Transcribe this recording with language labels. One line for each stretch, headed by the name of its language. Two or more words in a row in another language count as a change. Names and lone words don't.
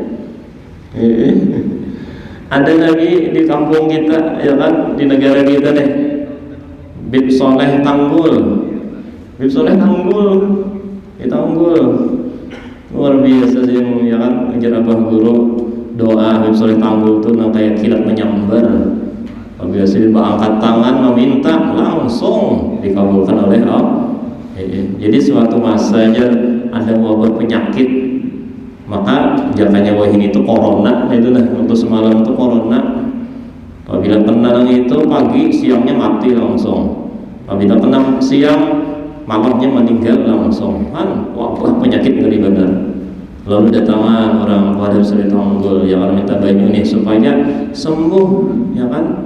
Banjar: Ada lagi di kampung kita ya kan, di negara kita deh, Bib Soleh Tanggul di Tanggul luar biasa sih ya kan, ajar abah guru doa Bib Soleh Tanggul tuh kayak kilat menyambar.
Indonesian: Biasanya angkat tangan meminta langsung dikabulkan oleh Allah.
Banjar: Jadi suatu masa aja ada wabah penyakit, maka jakanya wah ini itu corona, itu nah waktu semalam itu corona.
Indonesian: Apabila kena itu pagi siangnya mati langsung. Apabila kena siang malamnya meninggal langsung.
Banjar: Kan wabah penyakit ngeri benar. Lalu datangan orang pada Soleh Tanggul yang minta banyu nih supaya sembuh ya kan.